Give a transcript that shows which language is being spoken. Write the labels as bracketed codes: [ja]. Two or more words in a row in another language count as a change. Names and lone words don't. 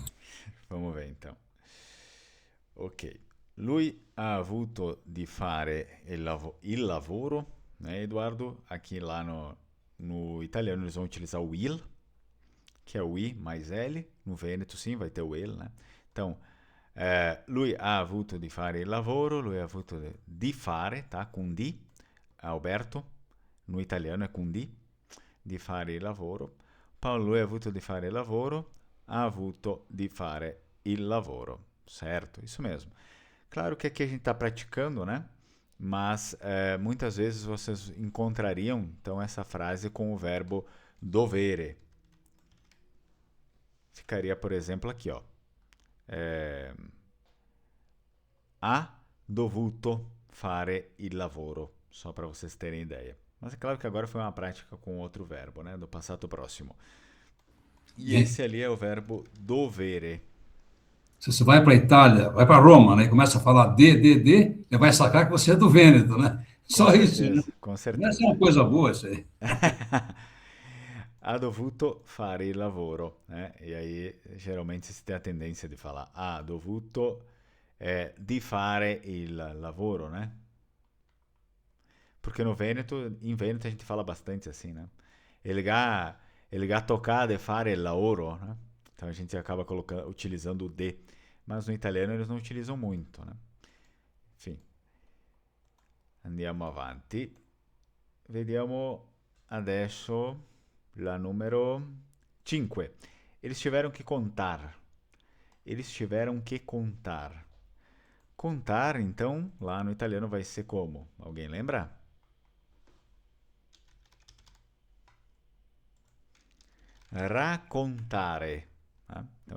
[pt] Vamos ver então. Ok. [it] Lui ha avuto di fare il lavoro, [pt] né, Eduardo? Aqui lá no italiano eles vão utilizar o il, que é o I mais L. No Vêneto sim, vai ter o il, né? Então, [it] lui ha avuto di fare il lavoro, lui ha avuto di fare, [pt] tá? Com di, Alberto. No italiano é com [it] di fare il lavoro. Paolo, lui ha avuto di fare il lavoro, ha avuto di fare il lavoro. [pt] Certo, isso mesmo. Claro que aqui a gente está praticando, né? Mas muitas vezes vocês encontrariam então essa frase com o verbo dovere. Ficaria, por exemplo, aqui, ó. [it] Ha dovuto fare il lavoro. [pt] Só para vocês terem ideia. Mas é claro que agora foi uma prática com outro verbo, né? Do passato próximo. E esse ali é o verbo dovere. Se você vai para a Itália, vai para Roma, né, e começa a falar ele vai sacar que você é do Vêneto, né? Só isso, né? Com Essa certeza. é uma coisa boa, isso aí. [it] Ha dovuto fare il lavoro, [pt] né? E aí geralmente si tem a tendência de falar [it] ha dovuto di fare il lavoro, [pt] né? Porque no Vêneto, em Vêneto a gente fala bastante assim, né? [it] Ele ha toccato di fare il lavoro, [pt] né? Então a gente acaba utilizando o de. Mas no italiano eles não utilizam muito, né? Enfim. [it] Andiamo avanti. Vediamo adesso la numero 5. [pt] Eles tiveram que contar. Eles tiveram que contar. Contar, então, lá no italiano vai ser como? Alguém lembra? Raccontare. Tá? Então,